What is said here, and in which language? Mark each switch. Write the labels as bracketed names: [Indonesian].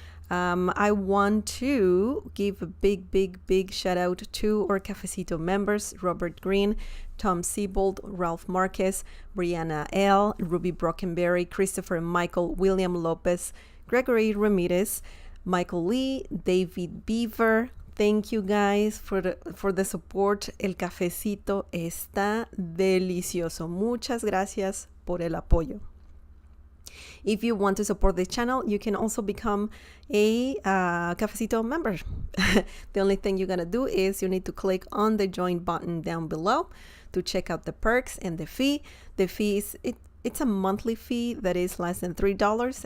[English] I want to give a big shout out to our Cafecito members: Robert Green, Tom Siebold, Ralph Marquez, Brianna L., Ruby Brockenberry, Christopher Michael, William Lopez, Gregory Ramirez, Michael Lee, David Beaver. Thank you guys for the support. [Spanish] El cafecito está delicioso. Muchas gracias por el apoyo. [English] If you want to support the channel, you can also become a Cafecito member. The only thing you gotta do is you need to click on the join button down below to check out the perks and the fee. The fee is it's a monthly fee that is less than $3.